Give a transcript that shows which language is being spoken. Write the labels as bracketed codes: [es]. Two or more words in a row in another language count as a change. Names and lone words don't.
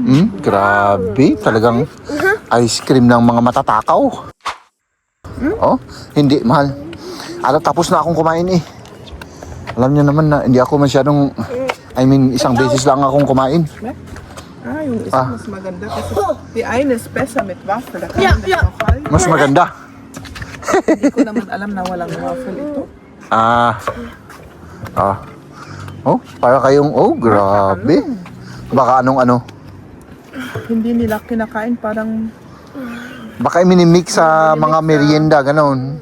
[tl] Grabe, talagang [en] ice cream [tl] ng mga matatakaw. Oh, hindi, mahal. Alam, tapos na akong kumain eh. Alam niyo naman na hindi ako masyadong, [en] I mean, [tl] isang beses lang akong kumain. Yung isa mas maganda kasi [de] die eine ist besser mit Waffel. Da kann Ja, man das ja. noch halten. [tl] Mas maganda. Hindi ko naman alam na walang waffle ito. Ah. Oh, para kayong, grabe. Baka anong ano. Hindi nila kinakain, parang Baka minimix sa mga merienda, ganon.